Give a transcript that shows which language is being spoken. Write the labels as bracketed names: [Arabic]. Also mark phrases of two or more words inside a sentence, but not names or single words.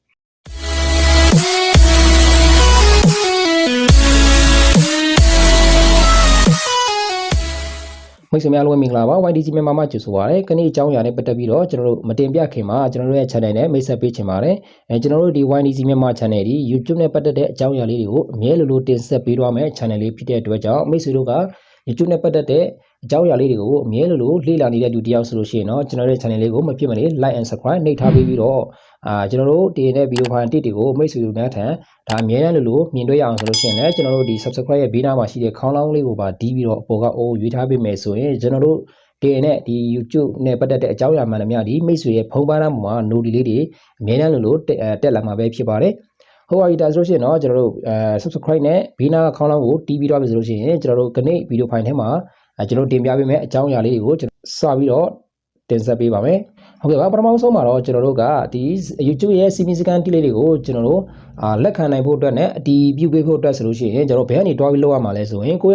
[Burmese] မိတ်ဆွေများလုံးမင်္ဂလာပါ YDG မြန်မာမှာကြိုဆိုပါရစေ။ခဏအကြောင်းအရာနဲ့ပတ်သက်ပြီးတော့ကျွန်တော်တို့မတင်ပြခင်မှာကျွန်တော်တို့ရဲ့ channel နဲ့မိတ်ဆက်ပေးချင်ပါတယ်။ကျွန်တော်တို့ဒီ YDG မြန်မာ channel ဒီ YouTube နဲ့ပတ်သက်တဲ့အကြောင်းအရာလေးတွေကိုအမြဲလိုတင်ဆက်ပေးသွားမယ် channel လေးဖြစ်တဲ့အတွက်ကြောင့်မိတ်ဆွေတို့က YouTube နဲ့ ပတ်သက်တဲ့အကြောင်းအရာလေးတွေကိုအမြဲလိုလေ့လာနေတဲ့လူတစ်ယောက်ဆိုလို့ရှိရင်တော့ကျွန်တော်ရဲ့ channel လေးကိုမဖြစ်မနေ [English] like and subscribe [Burmese] နှိပ်ထားပေးပြီးတော့ကျွန်တော်တို့တင်တဲ့ဗီဒီယိုဖိုင်တစ်တွေကိုမိတ်ဆွေတို့များထံဒါအမြဲတမ်းလိုမြ င်တွေ့ရအောင်ဆိုလို့ရှိရင်လည်းကျွန်တော်တို့ဒီ subscribe ရဲ့ဘေးနားမှာရှိတဲ့ခေါင်းလောင်းလေးကိုပါတီးပြီးတော့အပေါ်ကအိုးရွေးထားပေးမယ်ဆိုရင်ကျွန်တော်တို့တင်တဲ့ဒီ YouTube နဲ့ပတ်သက် တဲ့အကြောင်းအရာမှန်သမျှဒီမိတ်ဆွေရဲ့ဖုန်းပန်းသားမှာ note လေးတွေအမြဲတမ်းလိုတက်လာမှာပဲဖြစ်ပါတယ်ဟုတ်ပါပြီဒါဆိုလို့ရှိရင်တော့ကျွန်တော်တို့subscribe နဲ့ဘေးနားခေါင်းလောင်းကိုတီးပြီးတော့ပြီဆိုလို့ရှိရင်ကျွန်တော်တို့ခဏဗီဒီယိုဖိုင်ထဲမှာကျွန်တော်တင်ပြပေးမယ်အကြောင်းအရာလေးတွေကိုကျွန်တော်စပြီးတော့တင်ဆက်ပေးပါမယ်ဟုတ်ကဲ့ပါပထမဆုံးမှာတော့ကျွန်တော်တို့ကဒီ YouTube ရဲ့စီမီစကန်တိလေးတွေကိုကျွန်တော်တို့လက်ခံနိုင်ဖို့အတွက်နဲ့အတီးပြုပေးဖို့အတွက်ဆိုလို့ရှိရင်ကျွန်တော်ဘယ်ကနေတွားပြီးလုပ်ရမှာလဲဆိုရင်ကိုယ့်